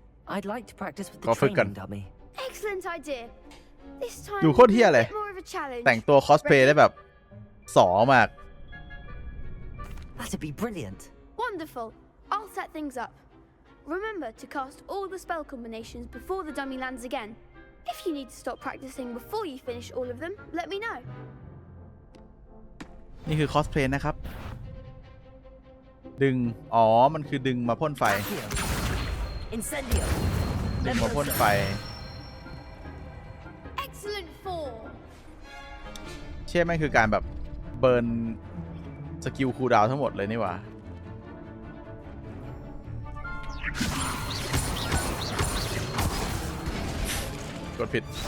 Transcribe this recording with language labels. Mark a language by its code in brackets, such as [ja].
[en] I'd like to practice with the [th] ขอฝึกกัน [en] training dummy. Excellent idea. This time [th] ดูโคตรเหี้ยเลย [en] a bit more of a challenge. [th] แต่งตัวคอสเพลย์ได้แบบสอมาก [en] That'd be brilliant. Wonderful. I'll set things up. Remember to cast all the spell combinations before the dummy lands again. If you need to stop practicing before you finish all of them, let me know. [th] นี่คือคอสเพลย์นะครับดึงมันคือดึงมาพ่นไฟ [en] Accio. Incendio. [th] ดึงมาพ่นไฟ [en] Excellent form. [th] เช่แม่งคือการแบบเบิร์นสกิลคูลดาวน์ทั้งหมดเลยนี่หว่ากดผิด